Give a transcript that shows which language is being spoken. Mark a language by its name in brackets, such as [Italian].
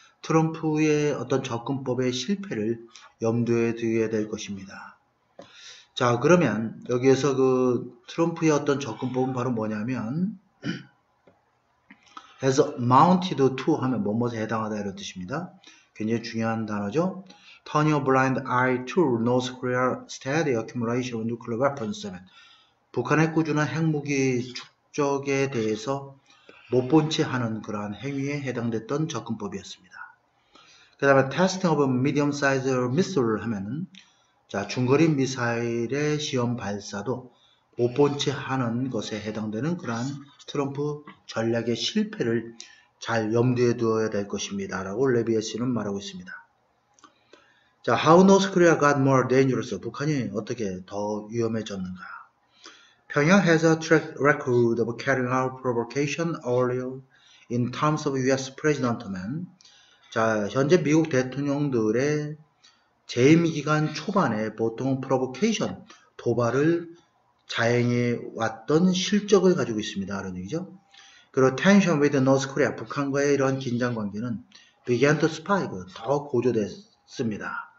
[Korean] 트럼프의 어떤 접근법의 실패를 염두에 두게 될 것입니다. 자, 그러면 여기에서 그 트럼프의 어떤 접근법은 바로 뭐냐면 [English] has amounted to [Korean] 하면 뭐뭐에 해당하다 이런 뜻입니다. 굉장히 중요한 단어죠. [English] Turning a blind eye to North Korea's steady accumulation of nuclear weapons. [Korean] 북한의 꾸준한 핵무기 축적에 대해서 못 본 채 하는 그러한 행위에 해당됐던 접근법이었습니다. 그 다음에 [English] testing of medium-sized missile [Korean] 하면은 자, 중거리 미사일의 시험 발사도 못 본 채 하는 것에 해당되는 그러한 트럼프 전략의 실패를 잘 염두에 두어야 될 것입니다. 라고 레비에스는 말하고 있습니다. [English] 자, how North Korea got more dangerous? [Korean] 북한이 어떻게 더 위험해졌는가? [English] Pyongyang has a track record of carrying out provocation earlier in terms of U.S. President-man. [Korean] 자, 현재 미국 대통령들의 재임 기간 초반에 보통 provocation, 도발을 자행해 왔던 실적을 가지고 있습니다. 이런 얘기죠. [English] 그리고 tension with North Korea, [Korean] 북한과의 이런 긴장 관계는 [English] began to spike, [Korean] 더 고조됐습니다.